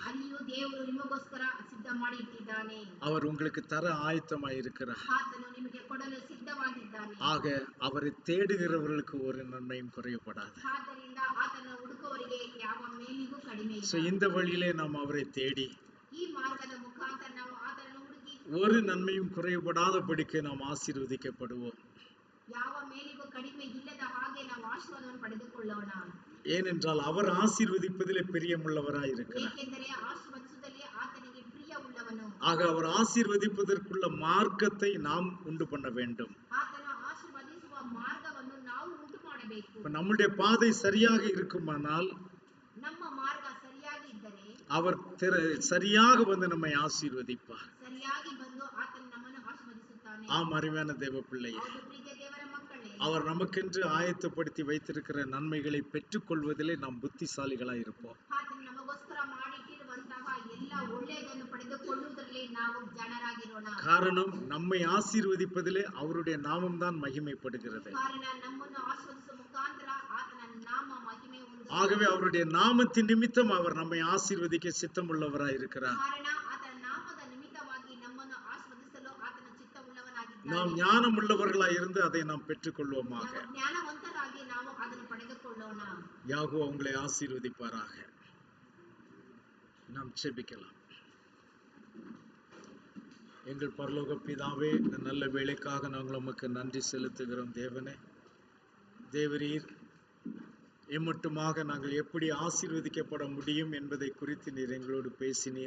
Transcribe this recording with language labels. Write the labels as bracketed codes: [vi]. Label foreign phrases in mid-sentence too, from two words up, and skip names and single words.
[kn] ಅಲ್ಲಿಯೂ ದೇವರು ನಿಮಗೋಸ್ಕರ ಸಿದ್ಧ ಮಾಡಿ ಇಟ್ಟಿದ್ದಾನೆ. [ta] அவர் உங்களுக்கு தர ஆயத்தமாய் இருக்கிறார். [kn] ಆತನು ನಿಮಗೆ ಕೊಡಲು ಸಿದ್ಧವಾಗಿದ್ದಾನೆ. [ta] ஆக அவரை தேடுகிறவர்களுக்கு ஒரு நன்மையும் குறையப்படாது. [kn] ಆದ್ದರಿಂದ ಆತನ ಹುಡುಕುವವರಿಗೆ ಯಾವ ಮೇಲಿಗೂ ಕಡಿಮೆ சோ ಇಲ್ಲ. [ta] இந்த வழியிலே நாம் அவரை தேடி [kn] ಈ ಮಾರ್ಗದ ಮುಖಾಂತರ ನಾವು ಆತನನ್ನು ಹುಡುಕಿ [ta] ஒரு நன்மையும் குறைபடாதபடிக்கு நாம் ஆசீர்வதிக்கப்படுவோம். [kn] ಯಾವ ಮೇಲಿಗೂ ಕಡಿಮೆ ಇಲ್ಲದ ಹಾಗೆ ನಾವು ಆಶೀರ್ವಾದವನ್ನು ಪಡೆದುಕೊಳ್ಳೋಣ. [ta] ஏனென்றால் அவர் ஆசீர்வதிப்பதிலே பிரியமுள்ளவராய் இருக்கிறார். [kn] ಏಕೆಂದರೆ ಆಶೀರ್ವದಿಸುವುದರಲ್ಲಿ ಆತನಿಗೆ ಪ್ರಿಯವುಳ್ಳವನು. [ta] ஆக அவர் ஆசீர்வதிப்பதற்குள்ள மார்க்கத்தை நாம் உண்டு பண்ண வேண்டும். [kn] ಆತನ ಆಶೀರ್ವದಿಸುವ ಮಾರ್ಗವನ್ನು ನಾವು ಉಂಟು ಮಾಡಬೇಕು. [ta] இப்ப நம்முடைய பாதை சரியாக இருக்குமானால் [kn] ನಮ್ಮ ಮಾರ್ಗ ಸರಿಯಾಗಿ ಇದ್ದರೆ [ta] அவர் சரியாக வந்து நம்மை ஆசீர்வதிப்பார். [kn] ಸರಿಯಾಗಿ ಬಂದು ಆತನು ನಮ್ಮನ್ನು ಆಶೀರ್ವದಿಸುತ್ತಾನೆ. [ta] ஆம், அருமையான தேவ பிள்ளையே, [kn] ಹೌದು ಪ್ರೀತಿಯ ದೇವರ ಮಕ್ಕಳೇ, [ta] அவர் நமக்கென்று ஆயத்தப்படுத்தி வைத்திருக்கிற நன்மைகளை பெற்றுக்கொள்வதிலே நாம் புத்திசாலிகளாய் இருப்போம். [kn] ಆತನು ನಮಗೋಸ್ಕರ ಮಾಡಿಟ್ಟಿರುವಂತಹ ಎಲ್ಲ ಒಳ್ಳೆಯದನ್ನು ಪಡೆದುಕೊಳ್ಳುವುದರಲ್ಲಿ ನಾವು ಜನರಾಗಿರೋಣ. [ta] காரணம், நம்மை ஆசீர்வதிப்பதிலே அவருடைய நாமம்தான் மகிமைப்படுகிறது. [kn] ಕಾರಣ ನಮ್ಮನ್ನು ಆಶೀರ್ವದಿಸುವ ಮುಖಾಂತರ ಆತನ ನಾಮ ಮಹಿಮೆ ಹೊಂದುತ್ತದೆ. [ta] ஆகவே அவருடைய நாமத்தின் நிமித்தம் அவர் நம்மை ஆசீர்வதிக்க சித்தம் உள்ளவராய் இருக்கிறார். [kn] ಕಾರಣ ಆತನ ನಾಮದ ನಿಮಿತ್ತವಾಗಿ ನಮ್ಮನ್ನು ಆಶೀರ್ವದಿಸಲು ಆತನ ಚಿತ್ತವುಳ್ಳವನಾಗಿದ್ದಾನೆ. [ta] நாம் ஞானம் உள்ளவர்களாய் இருந்து அதை நாம் பெற்றுக்கொள்வோமாக. [kn] ನಾವು ಜ್ಞಾನವಂತರಾಗಿ ನಾವು ಅದನ್ನು ಪಡೆದುಕೊಳ್ಳೋಣ. [ta] யாகோவா உங்களை ஆசீர்வதிப்பாராக. நாம் ஜெபிக்கலாம். எங்கள் பரலோக பிதாவே, இந்த நல்ல வேளைக்காக நாங்கள் உமக்கு நன்றி செலுத்துகிறோம். தேவனே, தேவரீர் எம்மட்டுமாக நாங்கள் எப்படி ஆசீர்வதிக்கப்பட முடியும் என்பதை குறித்து நீர் எங்களோடு பேசினீர்.